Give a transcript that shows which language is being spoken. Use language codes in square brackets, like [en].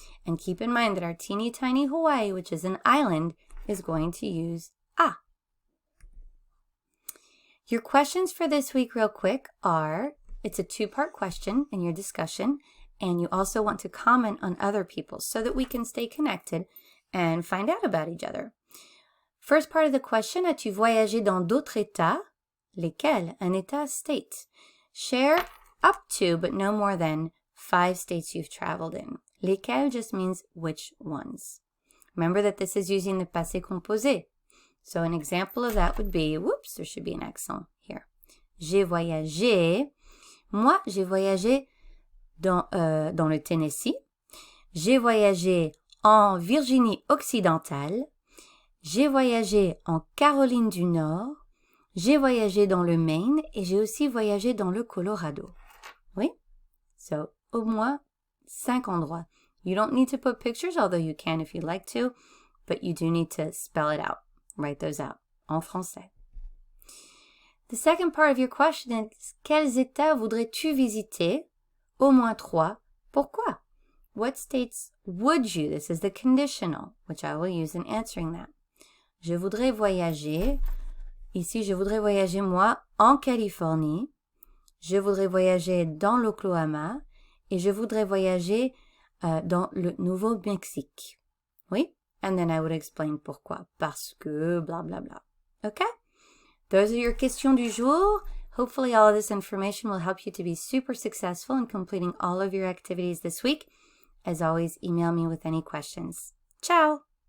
[en] And keep in mind that our teeny tiny Hawaii, which is an island, is going to use a. Your questions for this week real quick are, it's a 2-part question in your discussion, and you also want to comment on other people's so that we can stay connected and find out about each other. First part of the question, [fr] as-tu voyagé dans d'autres états? Lesquels? Un état, state. [en] Share up to, but no more than, 5 states you've traveled in. Lesquels just means which ones. Remember that this is using the passé composé. So an example of that would be, whoops, there should be an accent here. [fr] J'ai voyagé. Moi, j'ai voyagé dans le Tennessee. J'ai voyagé en Virginie occidentale. J'ai voyagé en Caroline du Nord. J'ai voyagé dans le Maine et j'ai aussi voyagé dans le Colorado. Oui? So, au moins 5 endroits. [en] You don't need to put pictures, although you can if you'd like to, but you do need to spell it out. Write those out en français. The second part of your question is, [fr] quels états voudrais-tu visiter? Au moins 3. Pourquoi? [en] what states would you? This is the conditional, which I will use in answering that. [fr] Je voudrais voyager. Ici, je voudrais voyager, moi, en Californie. Je voudrais voyager dans l'Oklahoma. Et je voudrais voyager dans le Nouveau-Mexique. Oui? [en] And then I would explain pourquoi. Parce que, blah, blah, blah. Okay? Those are your questions du jour. Hopefully all of this information will help you to be super successful in completing all of your activities this week. As always, email me with any questions. Ciao!